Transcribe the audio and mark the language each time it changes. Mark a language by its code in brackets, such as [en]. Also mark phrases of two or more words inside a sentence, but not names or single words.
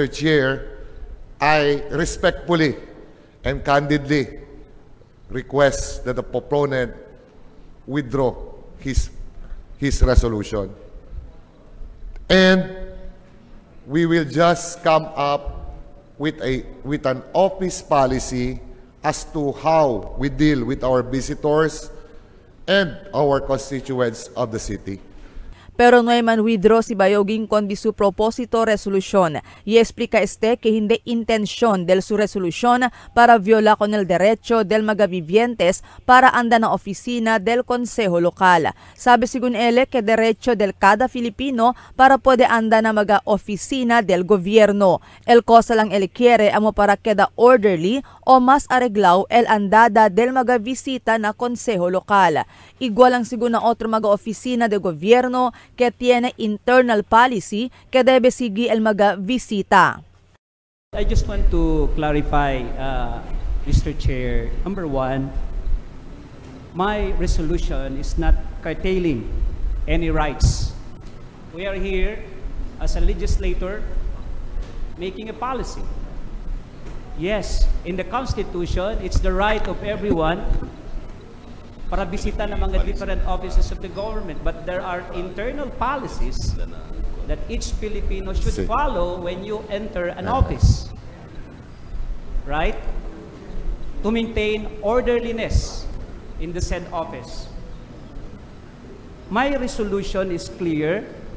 [en] Chair, I respectfully and candidly request that the proponent withdraw his resolution. And we will just come up with an office policy as to how we deal with our visitors and our constituents of the city. [cbk] Pero no hay man withdraw si Bayoging kundi su propósito resolución. Y explica que hindi intensyon del su resolución para viola con el derecho del mga vivientes para anda na opisina del Konseho Lokal. Sabi sigun ele que derecho del cada Filipino para pwede anda na mga opisina del gobierno. El cosa lang ele quiere amo para queda orderly o mas arreglaw el andada del mga visita na Konseho Lokal. Igual lang sigun na otro mga opisina de gobierno que tiene internal policy que debe seguir el mga visita. [en] I just want to clarify, Mr. Chair. Number one, my resolution is not curtailing any rights. We are here as a legislator making a policy. Yes, in the Constitution, it's the right of everyone [cbk] para bisita ng mga [en] different offices of the government. But there are internal policies that each Filipino should follow when you enter an office. Right? To maintain orderliness in the said office. My resolution is clear.